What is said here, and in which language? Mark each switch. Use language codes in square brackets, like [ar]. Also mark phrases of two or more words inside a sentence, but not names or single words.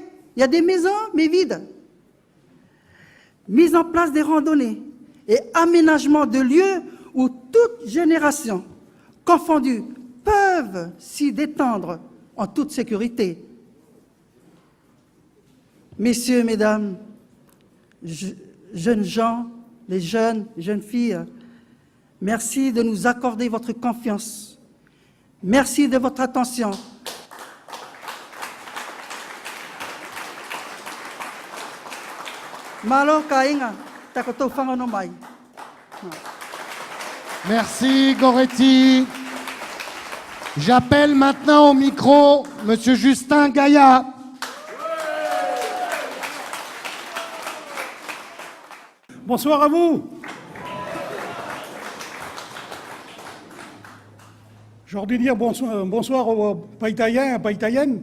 [fr] Il y a des maisons, mais vides. Mise en place des randonnées et aménagement de lieux où toutes générations confondues peuvent s'y détendre en toute sécurité. Messieurs, mesdames, jeunes gens, les jeunes filles, merci de nous accorder votre confiance. Merci de votre attention. [wls] Malo kainga, takoto fangano mai. [fr] Merci Goretti. J'appelle maintenant au micro Monsieur Justin Gaillat. Bonsoir à vous. J'ai envie de dire bonsoir aux Païtaïens et Païtaïennes.